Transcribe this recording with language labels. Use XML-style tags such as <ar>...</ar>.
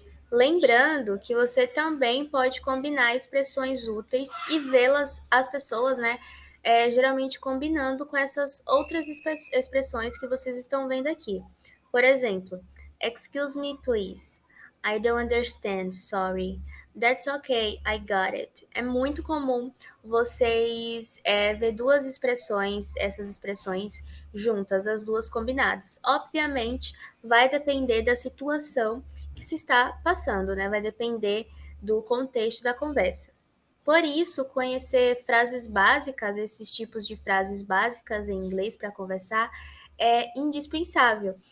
<pt>Lembrando que você também pode combinar expressões úteis e vê-las, as pessoas, né, geralmente combinando com essas outras expressões que vocês estão vendo aqui.</pt> <en>Por exemplo, excuse me, please. I don't understand, sorry. That's okay, I got it.</en> <pt>É muito comum vocês ver duas expressões, essas expressões juntas, as duas combinadas. Obviamente, vai depender da situação que se está passando, né? Vai depender do contexto da conversa. Por isso, conhecer frases básicas, esses tipos de frases básicas em inglês para conversar, é indispensável.</pt>